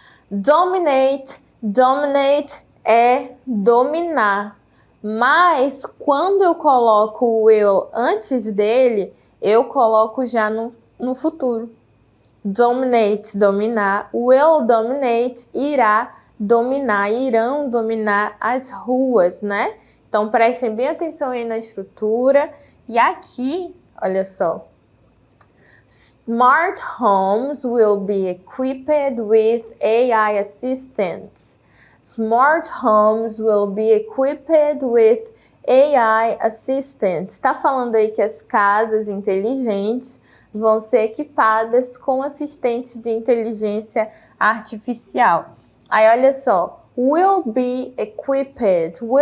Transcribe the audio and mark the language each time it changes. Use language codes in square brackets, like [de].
[pt] Dominate é dominar, mas quando eu coloco o will antes dele, eu coloco já no futuro. Dominate, dominar, [en] will dominate, [pt] irá dominar, irão dominar as ruas, né? Então prestem bem atenção aí na estrutura. E aqui, olha só. [en] Smart homes will be equipped with AI assistants. Smart homes will be equipped with AI assistants. [pt] Está falando aí que as casas inteligentes vão ser equipadas com assistentes de inteligência artificial. Aí olha só, [en] will be equipped.